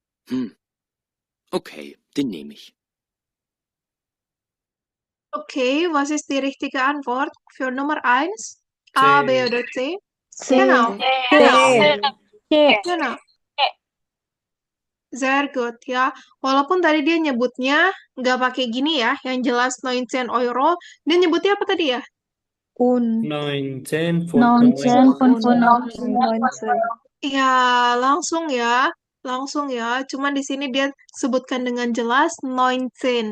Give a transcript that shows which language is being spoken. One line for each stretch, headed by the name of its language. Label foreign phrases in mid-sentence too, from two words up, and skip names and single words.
German: Okay, den nehme ich. Okay, was ist die richtige Antwort für Nummer 1? A, B oder C? Genau. Genau. Sehr good ya.
Indonesian: Walaupun tadi dia nyebutnya nggak pakai gini ya, yang jelas 19 euro. Dia nyebutnya apa tadi ya? 19,95. 19,95. Ya, langsung ya. Langsung ya. Cuman di sini dia sebutkan dengan jelas 19.